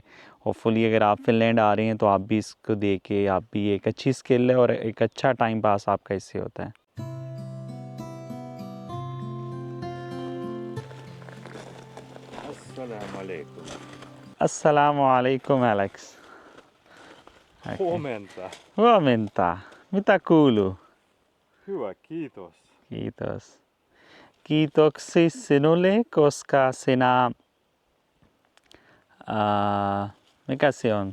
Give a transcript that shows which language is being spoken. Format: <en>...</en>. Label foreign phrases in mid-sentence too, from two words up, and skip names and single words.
<hi>होपफुली अगर आप फ़िनलैंड आ रहे हैं तो आप भी इसको देख के, आप भी एक अच्छी स्किल है और एक अच्छा</hi> <en>time pass</en> <hi>आपका इससे होता है।</hi> <ar>السلام عليكم. السلام عليكم एलेक्स।</ar> <fi>Huomenta. Huomenta. Mitä kuuluu? Hyvä, kiitos. Kiitos. Kiitoksi sinulle, koska sinä, mikä se on?</fi>